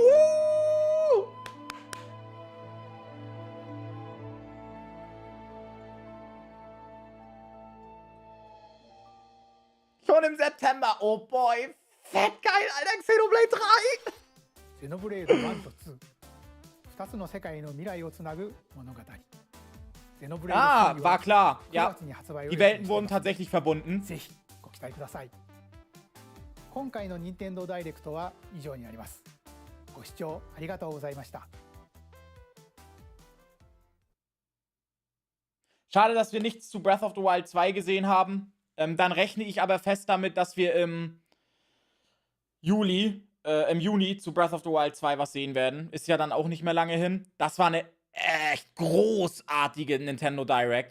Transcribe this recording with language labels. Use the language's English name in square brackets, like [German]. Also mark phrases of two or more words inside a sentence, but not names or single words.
[German] Schon im September. [English] Oh boy, [German] fett geil, Alter, Xenoblade 3! [Japanese] ゼノブレード1と2、2つの世界の未来をつなぐ物語。ゼノブレード [German] Ah, [Japanese] 3 [German] war [Japanese] は [German] klar. [Japanese] 9 [German] Ja, [Japanese] 月に発売を [German] die [Japanese] 予定 [German] Welten [Japanese] してい [German] wurden [Japanese] ます。 [German] tatsächlich verbunden. [Japanese] ぜひご期待ください。今回の任天堂ダイレクトは以上になります。ご視聴ありがとうございました。 [German] Schade, dass wir nichts zu Breath of the Wild 2 gesehen haben. Dann rechne ich aber fest damit, dass wir im Juni zu Breath of the Wild 2 was sehen werden. Ist ja dann auch nicht mehr lange hin. Das war eine echt großartige Nintendo Direct.